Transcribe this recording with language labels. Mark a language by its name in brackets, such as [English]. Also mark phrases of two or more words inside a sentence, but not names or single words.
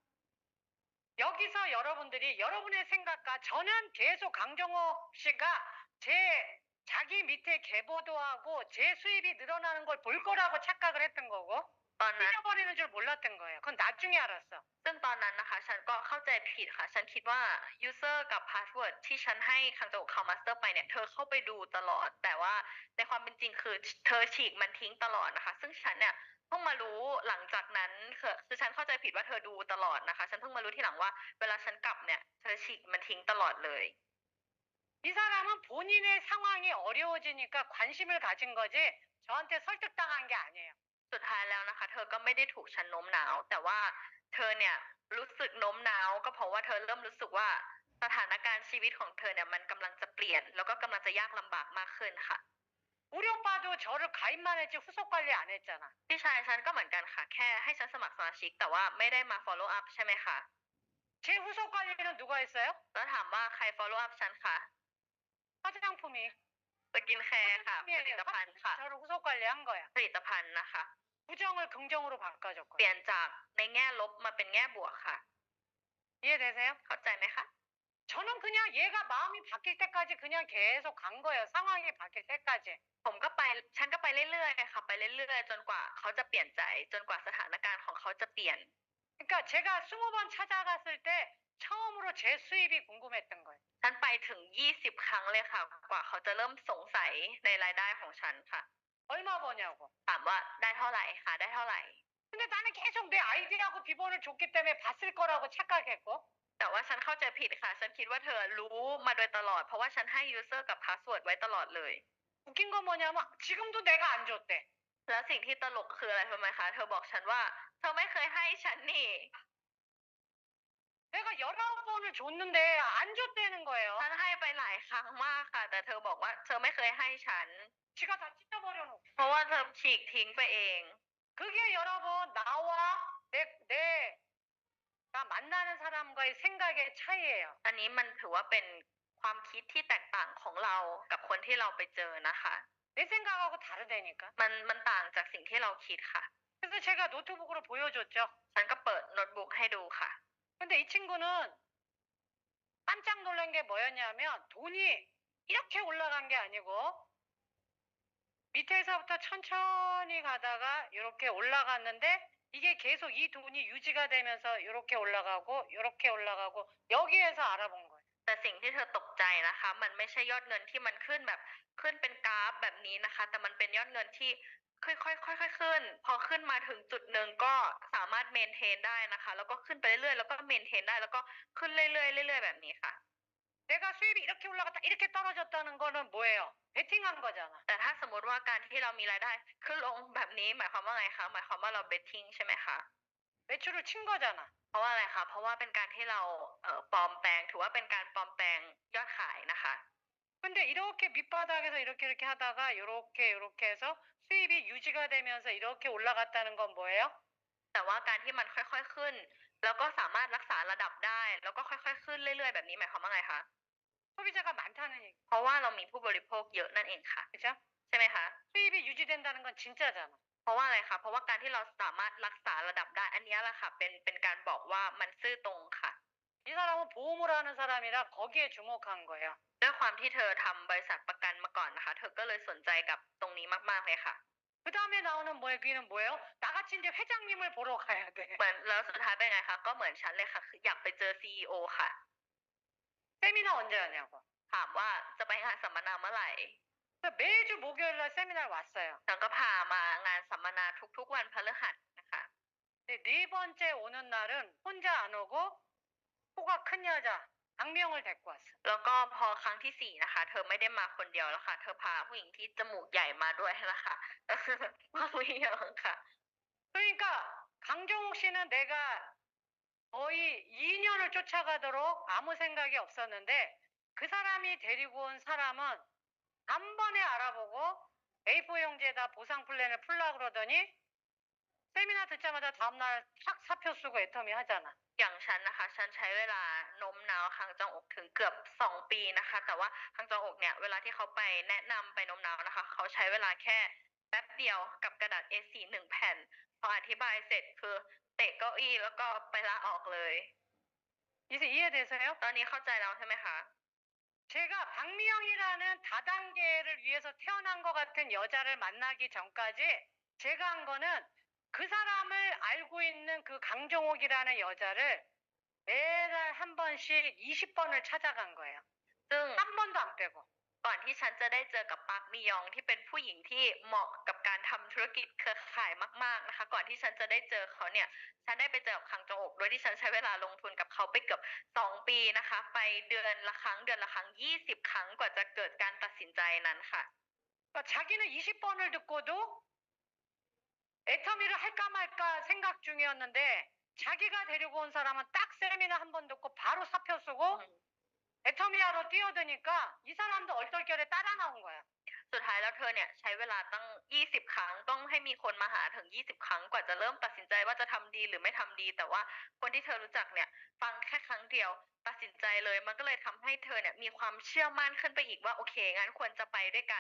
[Korean] 여기서 여러분들이 여러분의 생각과 저는 계속 강정호 씨가 자기 밑에 계보도 하고 제 수입이 늘어나는 걸 볼 거라고 착각을 했던 거고 [Thai] ตอนนั้น [Korean] 잃어버리는 줄 몰랐던 거예요. 그건 나중에 알았어. [Thai] ซึ่งตอนนั้นนะคะฉันก็เข้าใจผิดค่ะฉันคิดว่า user กับ password ที่ฉันให้คังโจคาวมาสเตอร์ไปเนี่ยเธอเข้าไปดูตลอด แต่ว่าในความเป็นจริงคือเธอฉีกมันทิ้งตลอดนะคะซึ่งฉันเนี่ยเพิ่งมารู้หลังจากนั้นคือฉันเข้าใจผิดว่าเธอดูตลอดนะคะฉันเพิ่งมารู้ทีหลังว่าเวลาฉันกลับเนี่ยเธอฉีกมันทิ้งตลอดเลย [Korean] 이 사람은 본인의 상황이 어려워지니까 관심을 가진 거지 저한테 설득당한 게 아니에요. [Thai] สุดท้ายแล้วนะคะเธอก็ไม่ได้ถูกฉันโน้มน้าวแต่ว่าเธอเนี่ยรู้สึกโน้มน้าวก็เพราะว่าเธอเริ่มรู้สึกว่าสถานการณ์ชีวิตของเธอเนี่ยมันกำลังจะเปลี่ยนแล้วก็กำลังจะยากลำบากมากขึ้นค่ะ [Korean] 우리 오빠도 저를 가입만 했지 후속 관리 안 했잖아. [Thai] พี่ชายฉันก็เหมือนกันค่ะแค่ให้ฉันสมัครสมาชิกแต่ว่าไม่ได้มา [English] follow up [Thai] ใช่ไหมคะ [Korean] 제 후속 관리는 누가 했어요? [Thai] แล้วถามว่าใคร [English] follow up [Thai] ฉันคะ [Korean] 화장품이. [Thai] สกินแคร์ค่ะผลิตภัณฑ์ค่ะ [Korean] 저를 후속 관리한 거야. [Thai] ผลิตภัณฑ์นะคะ [Korean] 부정을 긍정으로 [Thai] เป [Korean] 바꿔줬거든. [Thai] ลี่ยนจากในแง่ลบมาเป็นแง่บวกค่ะ [Korean] 이해되세요? [Thai] เข้าใจไหมคะ [Korean] 저는 그냥 얘가 마음이 바뀔 때까지 그냥 계속 간 거예요. 상황이 바뀔 때까지. [Thai] ผมก็ไปฉันก็ไปเรื่อยๆค่ะไปเรื่อยๆจนกว่าเขาจะเปลี่ยนใจจนกว่าสถานการณ์ของเขาจะเปลี่ยน [Korean] 그러니까 제가 20번 찾아갔을 때 처음으로 제 수입이 궁금했던 거예요. [Thai] ฉันไปถึง20ครั้งเลยค่ะกว่าเขาจะเริ่มสงสัยในรายได้ของฉันค่ะ [Korean] 얼마 버냐고. [Thai] ถามว่าได้เท่าไหร่หาได้เท่าไหร่ [Korean] 근데 나는 계속 내 아이디하고 비번을 줬기 때문에 봤을 거라고 착각했고 [Thai] แต่ว่าฉันเข้าใจผิดค่ะฉันคิดว่าเธอรู้มาโดยตลอดเพราะว่าฉันให้ user กับ password ไว้ตลอดเลย [Korean] 웃긴 건 뭐냐면 지금도 내가 안 줬대. [Thai] แล้วสิ่งที่ตลกคืออะไรรู้ไหมคะเธอบอกฉันว่าเธอไม่เคยให้ฉันนี่ [Korean] 내가 19번을 줬는데 안 줬다는 거예요. [Thai] ฉันให้ไปหลายครั้งมากค่ะแต่เธอบอกว่าเธอไม่เคยให้ฉัน [Korean] 지가 다 찢어버려 놓고. [Thai] เพราะว่าเธอฉีกทิ้งไปเอง [Korean] 그게 여러분 나와 내가 만나는 사람과의 생각의 차이예요. [Thai] อันนี้มันถือว่าเป็นความคิดที่แตกต่างของเรากับคนที่เราไปเจอนะคะ [Korean] 내 생각하고 다르다니까. [Thai] มันต่างจากสิ่งที่เราคิดค่ะ [Korean] 그래서 제가 노트북으로 보여줬죠. [Thai] ฉันก็เปิดโน้ตบุ๊กให้ดูค่ะ [Korean] 근데 이 친구는 깜짝 놀란 게 뭐였냐면 돈이 이렇게 올라간 게 아니고 밑에서부터 천천히 가다가 이렇게 올라갔는데 이게 계속 이 돈이 유지가 되면서 이렇게 올라가고 이렇게 올라가고 여기에서 알아본 거예요. [Thai] แต่สิ่งที่เธอตกใจนะคะมันไม่ใช่ยอดเงินที่มันขึ้นแบบขึ้นเป็นกราฟแบบนี้นะคะแต่มันเป็นยอดเงินที่ค่อยๆค่อยๆขึ้นพอขึ้นมาถึงจุดหนึ่งก็สามารถเมนเทนได้นะคะแล้วก็ขึ้นไปเรื่อยๆแล้วก็เมนเทนได้แล้วก็ขึ้นเรื่อยๆเรื่อยๆแบบนี้ค่ะ [Korean] 내가 수입이 이렇게 올라갔다 이렇게 떨어졌다는 거는 뭐예요? 베팅한 거잖아. [Thai] แต่ถ้าสมมติว่าการที่เรามีรายได้ขึ้นลงแบบนี้หมายความว่าไงคะหมายความว่าเรา betting ใช่ไหมคะ [Korean] 매출을 친 거잖아. [Thai] เพราะว่าอะไรคะเพราะว่าเป็นการที่เราปลอมแปลงถือว่าเป็นการปลอมแปลงยอดขายนะคะ [Korean] 근데 이렇게 밑바닥에서 이렇게 하다가 이렇게 해서 수입이 유지가 되면서 이렇게 올라갔다는 건 뭐예요? [Thai] แต่ว่าการที่มันค่อยๆขึ้นแล้วก็สามารถรักษาระดับได้แล้วก็ค่อยๆขึ้นเรื่อยๆแบบนี้หมายความว่าไงคะ [Korean] 소비자가 많다는 얘기. [Thai] เพราะว่าเรามีผู้บริโภคเยอะนั่นเองค่ะ [Korean] 그죠? [Thai] ใช่ไหมคะ [Korean] 수입이 유지된다는 건 진짜잖아. [Thai] เพราะว่าอะไรคะเพราะว่าการที่เราสามารถรักษาระดับได้อันนี้แหละค่ะเป็นการบอกว่ามันซื่อตรงค่ะ [Korean] 이 사람은 보험을 하는 사람이라 거기에 주목한 거예요. [Thai] ด้วยความที่เธอทำบริษัทประกันมาก่อนนะคะเธอก็เลยสนใจกับตรงนี้มากๆเลยค่ะ [Korean] 그 다음에 나오는 얘기는 뭐예요? 나같이 이제 회장님을 보러 가야 돼. [Thai] เหมือนแล้วสุดท้ายเป็นไงคะก็เหมือนฉันเลยค่ะคืออยากไปเจอ CEO ค่ะ [Korean] 세미나 언제 하냐고. [Thai] ถามว่าจะไปงานสัมมนาเมื่อไหร่ [Korean] 그래서 매주 목요일 날 세미나를 왔어요. [Thai] ฉันก็พามางานสัมมนาทุกๆวันพฤหัสนะคะ [Korean] 근데 네 번째 오는 날은 혼자 안 오고 코가 큰 여자 박미영을 데리고 왔어. [Thai] แล้วก็พอครั้งที่4นะคะเธอไม่ได้มาคนเดียวแล้วค่ะเธอพาผู้หญิงที่จมูกใหญ่มาด้วยนะคะก็คือว่าผู้หญิงค่ะ [Korean] 그러니까 강정욱 씨는 내가 거의 2년을 쫓아가도록 아무 생각이 없었는데 그 사람이 데리고 온 사람은 단번에 알아보고 A4 용지에다 보상 플랜을 풀라 그러더니 세미나 듣자마자 다음날 탁 사표 쓰고 애터미 하잖아. [Thai] อย่างฉันนะคะฉันใช้เวลาโน้มน้าวคังจองอกถึงเกือบ2ปีนะคะแต่ว่าคังจองอกเนี่ยเวลาที่เขาไปแนะนำไปโน้มน้าวนะคะเขาใช้เวลาแค่แป๊บเดียวกับกระดาษ A4 1แผ่นพออธิบายเสร็จคือเตะเก้าอี้แล้วก็ไปลาออกเลย [Korean] 이제 이해되세요? [Thai] ตอนนี้เข้าใจแล้วใช่ไหมคะ [Korean] 제가 박미영이라는 다단계를 위해서 태어난 것 같은 여자를 만나기 전까지 제가 한 거는 그 사람을 알고 있는 그 강정옥이라는 여자를 매달 한 번씩 20번을 찾아간 거예요. [Thai] ซึ่ง [Korean] 한 번도 안 빼고. [Thai] ก่อนที่ฉันจะได้เจอกับปาร์คมิยองที่เป็นผู้หญิงที่เหมาะกับการทำธุรกิจเครือข่ายมากๆนะคะก่อนที่ฉันจะได้เจอเขาเนี่ยฉันได้ไปเจอกับคังจองอกโดยที่ฉันใช้เวลาลงทุนกับเขาไปเกือบ2ปีนะคะไปเดือนละครั้ง20ครั้งกว่าจะเกิดการตัดสินใจนั้นค่ะ [Korean] 그러니까 자기는 20번을 듣고도 애터미를 할까 말까 생각 중이었는데 자기가 데리고 온 사람은 딱 세미나 한 번 듣고 바로 사표 쓰고 애터미하러 뛰어드니까 이 사람도 얼떨결에 따라 나온 거야. [Thai] สุดท้ายแล้วเธอเนี่ยใช้เวลาตั้ง20ครั้งต้องให้มีคนมาหาถึง20ครั้งกว่าจะเริ่มตัดสินใจว่าจะทำดีหรือไม่ทำดีแต่ว่าคนที่เธอรู้จักเนี่ยฟังแค่ครั้งเดียวตัดสินใจเลยมันก็เลยทำให้เธอเนี่ยมีความเชื่อมั่นขึ้นไปอีกว่าโอเคงั้นควรจะไปด้วยกัน